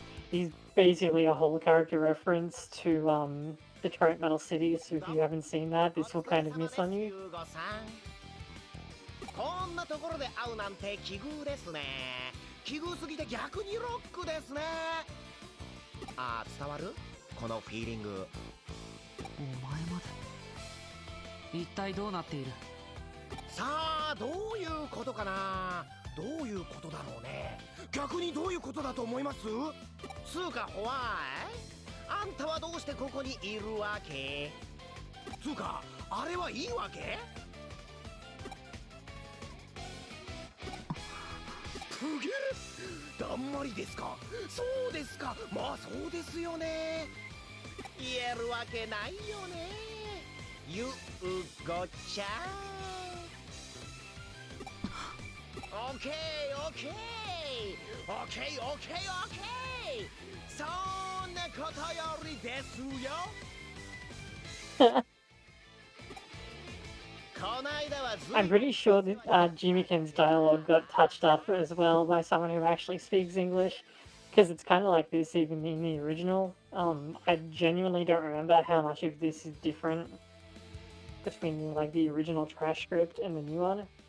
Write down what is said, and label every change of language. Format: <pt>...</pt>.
<en>He's basically a whole character reference to Detroit Metal City, so if you haven't seen that, this will kind of miss on you.</en> <ja>こんなところで会うなんて奇遇ですね。奇遇すぎて逆にロックですね。あー、伝わる？このフィーリング。お前まで。一体どうなっている？さあ、どういうことかな。どういうことだろうね。逆にどういうことだと思います？つうか、ホワイ？あんたはどうしてここにいるわけ？つうか、あれはいいわけ？くげる！だんまりですか？そうですか。まあそうですよね。言えるわけないよね。ゆうごちゃん。オッケーオッケーオッケーオッケーオッケー。そんなことよりですよ。</ja> <en>I'm pretty sure that Jimiken's dialogue got touched up as well by someone who actually speaks English, because it's kind of like this even in the original. I genuinely don't remember how much of this is different between like the original trash script and the new one.</en>